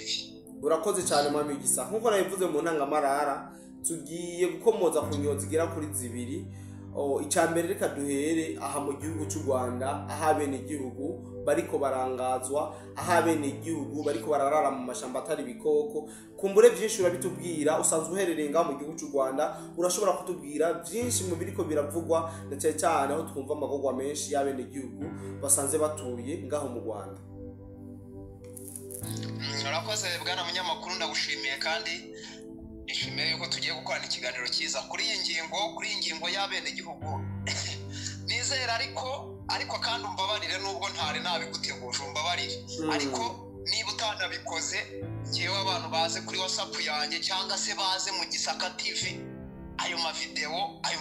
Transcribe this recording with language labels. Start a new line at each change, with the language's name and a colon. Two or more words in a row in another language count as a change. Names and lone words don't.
Rundi: Urakoze cyane mwami w'Igisaka nkuko nabivuze mu ntangamarara tugiye gukomoza ku nyozi zigera kuri zibiri icambere reka duhere aha mu gihugu cy'u Rwanda ahabene igihugu bariko barangazwa ahabene igihugu bariko bararara mu mashamba atari bikoko kumbure byinshi urabitubwira usanzwe uherereye ngaho mu gihugu cy'u Rwanda urashobora kutubwira byinshi mu biriko biravugwa ndetse cyane aho twumva amagogwa menshi y'abene igihugu basanze batuye ngaho mu Rwanda.
Kinyarwanda: Urakoze bwana munyamakuru ndagushimiye kandi nishimiye yuko tugiye gukorana ikiganiro cyiza kuri iyi ngingo y'abene igihugu nizera ariko kandi umbabarire nubwo ntari nabiguteguje umbabarire ariko niba utanabikoze ngewe abantu baze kuri WhatsApp yanjye cyangwa se baze mu Gisaka TV ayo mavideo